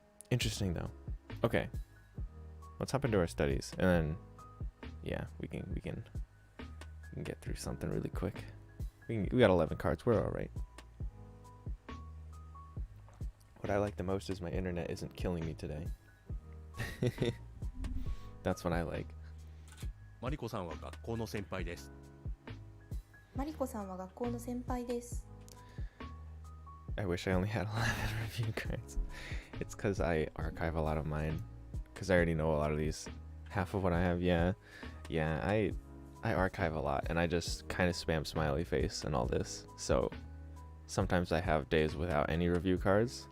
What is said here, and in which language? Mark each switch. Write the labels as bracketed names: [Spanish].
[English] Interesting though. Okay, let's hop into our studies, and then yeah, we can get through something really quick. We got 11 cards. We're all right. What I like the most is my internet isn't killing me today. That's what I like. [Japanese] マリコさんは学校の先輩です。マリコさんは学校の先輩です。 [English] I wish I only had 11 review cards. It's because I archive a lot of mine, because I already know a lot of these. Half of what I have, yeah, I archive a lot, and I just kind of spam smiley face and all this. So sometimes I have days without any review cards.